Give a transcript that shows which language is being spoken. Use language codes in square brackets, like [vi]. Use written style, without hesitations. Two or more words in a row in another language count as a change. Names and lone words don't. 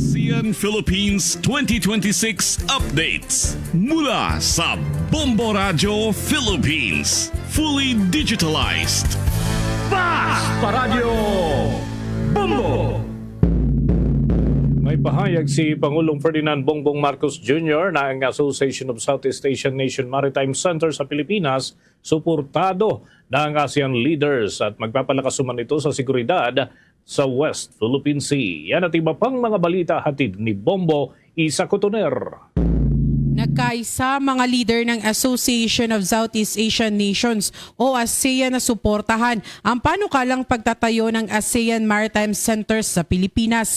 [tl] ASEAN Philippines 2026 updates mula sa Bombo Radio Philippines. [en] Fully digitalized. [tl] Fast Paradio Bombo! May pahayag si Pangulong Ferdinand Bongbong Marcos Jr. na ang Association of Southeast Asian Nation Maritime Center sa Pilipinas suportado ng ASEAN leaders at magpapalakas naman ito sa seguridad sa West Philippine Sea. Yan at iba pang mga balita hatid ni Bombo Isa Cotoner. Nagkaisa mga leader ng Association of Southeast Asian Nations o ASEAN na suportahan ang panukalang pagtatayo ng ASEAN Maritime Centers sa Pilipinas.